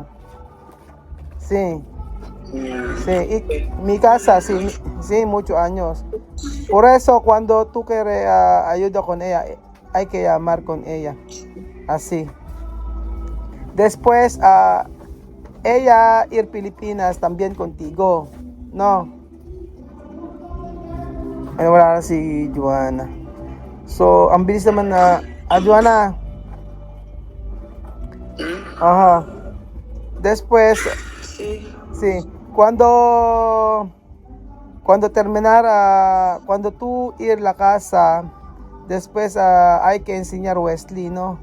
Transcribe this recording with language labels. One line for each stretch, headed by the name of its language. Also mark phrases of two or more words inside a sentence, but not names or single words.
Spanish: Sí, sí, y mi casa, sí, sí, muchos años. Por eso cuando tú quieres ayuda con ella, hay que llamar con ella. Así. Después, ella ir Filipinas también contigo. No.
Filipino: Ay, wala na si Joanna. So, ang bilis naman na, Joanna.
Spanish: Ajá. Después, Sí, sí, cuando tú ir la casa, después hay que enseñar Wesley, ¿no?